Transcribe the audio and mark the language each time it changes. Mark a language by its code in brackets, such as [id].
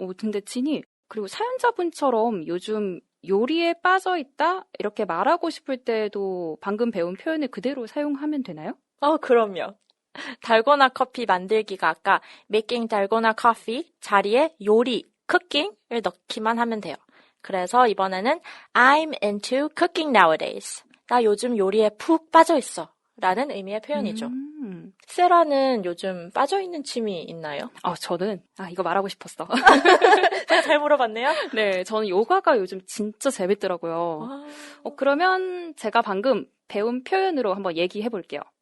[ko] 근데 지니, 그리고 사연자분처럼 요즘 요리에 빠져 있다? 이렇게 말하고 싶을 때도 방금 배운 표현을 그대로 사용하면 되나요? 그럼요. 달고나 커피 만들기가 아까 making 달고나 coffee 자리에 요리, cooking을 넣기만 하면 돼요. 그래서 이번에는 [en] I'm into cooking nowadays. [ko] 나 요즘 요리에 푹 빠져 있어. 라는 의미의 표현이죠. 세라는 요즘 빠져있는 취미 있나요? 저는, 이거 말하고 싶었어. 제가 잘 물어봤네요? 네, 저는 요가가 요즘 진짜 재밌더라고요. 그러면 제가 방금 배운 표현으로 한번 얘기해 볼게요.